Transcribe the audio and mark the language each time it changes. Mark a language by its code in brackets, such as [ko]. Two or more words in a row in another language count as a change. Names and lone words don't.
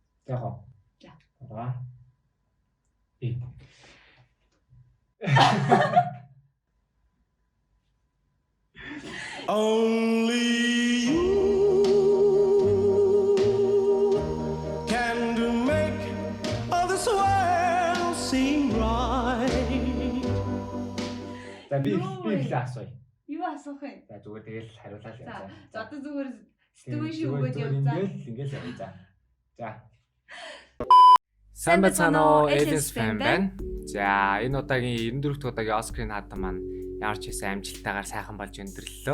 [mn] яах вэ? За. [en] Only you can make all this world seem right. [mn] За би асууя. Юу асуух вэ? За зүгээр тэгэл хариулаад яваа. За одоо зүгээр сэтгүүшээ өгөөд явцгаа. Ингээл явъя. За. Сайн байцгаана уу? [en] Aliens fan [mn] байна. За, энэ удаагийн 94-р удаагийн Оскарын хатан маань ямар ч хэсэг амжилттайгаар сайхан болж өндөрлөлөө.